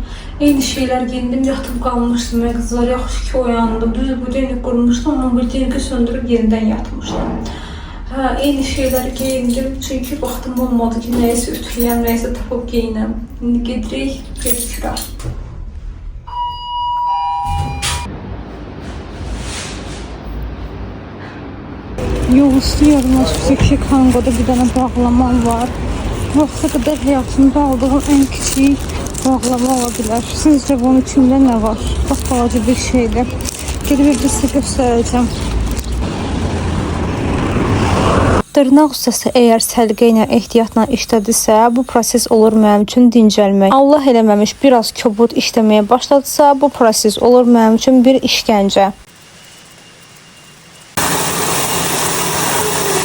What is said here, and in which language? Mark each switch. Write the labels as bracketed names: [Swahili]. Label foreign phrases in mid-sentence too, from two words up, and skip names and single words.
[Azerbaijani] Eyni şeylər geyindim. Yatıb qalmışdım. Qızlar, yaxşı ki oyandım. Düz budilnik qurmuşdum. Amma budilniki söndürüb yenidən yatmışdım. Eyni şeyləri geyindim. Çünki vaxtım olmadı ki, nəyəsə ütüləyəm, nəyəsə tapıb geyinəm. İndi gedirik, pediküra. [Turkish] Yol istiyorum. Açık Kango'da bir tane bağlamam var. Vaxta kadar hayatımda aldığım en küçük bağlama olabilir. Sizce bunun içinde ne var? Bak, balaca bir şeydi. Gelip bir size göstereceğim. [Azerbaijani] Dırnaq ustası əgər səlqə ilə ehtiyatla işlədisə, bu proses olur mənim üçün dincəlmək. Allah eləməmiş biraz kobud işləməyə başladısa, bu proses olur mənim üçün bir işgəncə.